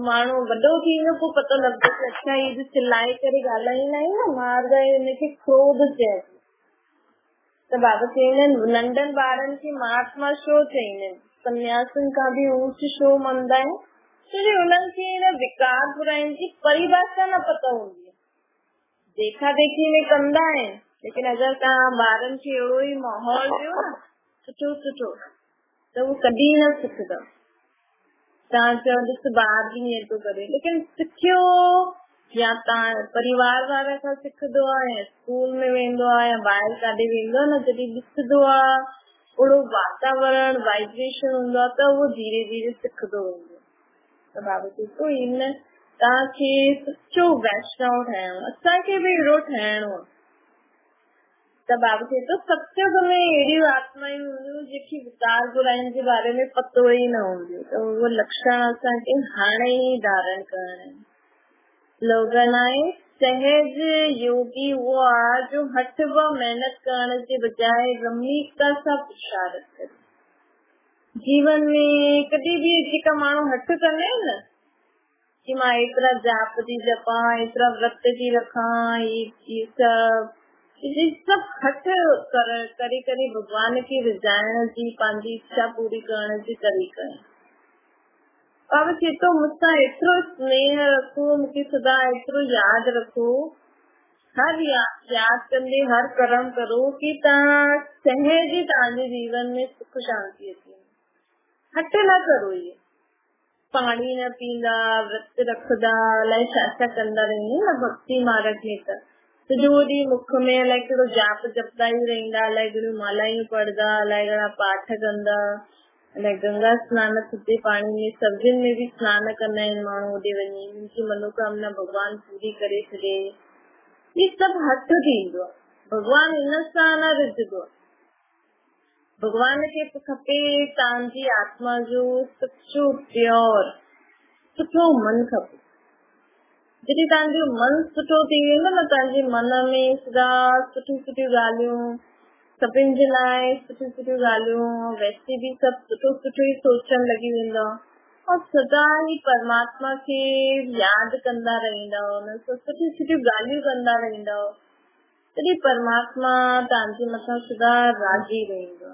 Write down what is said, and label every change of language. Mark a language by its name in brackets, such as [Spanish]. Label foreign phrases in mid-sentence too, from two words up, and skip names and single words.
[Sindhi] माण्हू वॾो थींदो पोइ पतो लॻंदो की अच्छा हीअ चिल्लाए करे ॻाल्हाईंदा आहिनि न, मारदा आहिनि, हिनखे क्रोध चइबो। त बाबा चवंदा आहिनि नंढनि ॿारनि खे महात्मा छो चईंदा आहिनि, सन्यासियुनि खां बि ऊच छो मञदा आहिनि, छोकी उन्हनि खे हिन विकार बुराइनि जी परिभाषा न पतो हूंदी आहे, देखा देखी में कंदा आहिनि। लेकिन अगरि तव्हां ॿारनि खे अहिड़ो ई माहौल ॾियो न सुठो सुठो त उहो कॾहिं न सिखंदा। तव्हां चयो ॾिस ॿार बि ईअं थो करे, लेकिन सिखियो या तव्हां परिवार वारा खां सिखंदो आहे या स्कूल में वेंदो आहे या ॿाहिरि काॾे वेंदो आहे न, जॾहिं ॾिसंदो आहे ओड़ो वातावरण वाइब्रेशन हूंदो आहे त उहो धीरे धीरे सिखंदो वेंदो। त बाबा चए थो इन तव्हांखे सचो वैष्णव ठहिणो, असांखे बि अहिड़ो ठहिणो आहे। त बाबा चए थो सत्संग में अहिड़ियूं आत्मायूं हूंदियूं जेकी विकार बुराइनि जे बारे में पतो ई न हूंदियूं, त उहो लक्षण असांखे हाणे ई धारण करणा आहिनि। स्लोगन आहे सहज योगी वो आहे जो हठ व मेहनत करण जे बजाय गंभीरता सां पुरुषार्थ करे। जीवन में कॾहिं बि जेका माण्हू हठ कंदा आहिनि न कि मां एतिरा जाप थी जपां, एतिरा व्रत थी रखां, ये सब हठ करे करे भगवान खे रिझाइण जी पंहिंजी इच्छा पूरी करण जी तरीक़ा आहे। बाबा चए थो मूंसां एतिरो स्नेह रखो, मूंखे सदा एतिरो यादि रखो, हर यादि कंदे हर कर्म करो कि तव्हां सहज तव्हांजे जीवन में सुख शांति अचे। हट न करो, ये पाणी न पींदा, व्रत रखंदा, अलाए छा छा कंदा रहंदा न भक्ति मार्ग में, त सॼो ॾींहुं मुख में अलाए कहिड़ो जाप जपदा ई रहंदा, अलाए घणियूं मालायूं पढ़ंदा, अलाए घणा पाठ कंदा, अलाए गंगा स्नान थधे पाणी में सब्जियुनि में बि स्नान कंदा आहिनि माण्हू होॾे वञी, [Hindi] उनकी मनोकामना भगवान पूरी करे [Sindhi] छॾे। ये सभु हथ थींदो आहे, भगवान इन सां न रिझंदो आहे। भगवान खे खपे तव्हांजी आत्मा जो सच्चो प्योर सुठो मन खपे। जॾहिं तव्हांजो मन सुठो थी वेंदो न, तव्हांजे मन में सदा सुठियूं सुठियूं ॻाल्हियूं, सभिनि जे लाइ सुठियूं सुठियूं ॻाल्हियूं, वैसे बि सभु सुठो सुठो ई सोचण लॻी वेंदा और सदा ई परमात्मा खे यादि कंदा रहंदा, हुन सां सुठियूं सुठियूं ॻाल्हियूं कंदा रहंदा, तॾहिं परमात्मा तव्हांजे मथां सदा राज़ी रहंदो।